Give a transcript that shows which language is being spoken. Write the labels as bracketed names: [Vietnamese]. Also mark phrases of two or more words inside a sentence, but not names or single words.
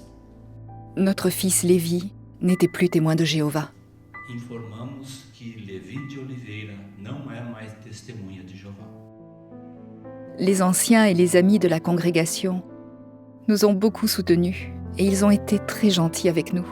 [French] Notre fils Lévi n'était plus témoin de Jéhovah. [Portuguese] Informamos que Levi de Oliveira não é mais testemunha de Jeová. [French] Les anciens et les amis de la congrégation nous ont beaucoup soutenus et ils ont été très gentils avec nous.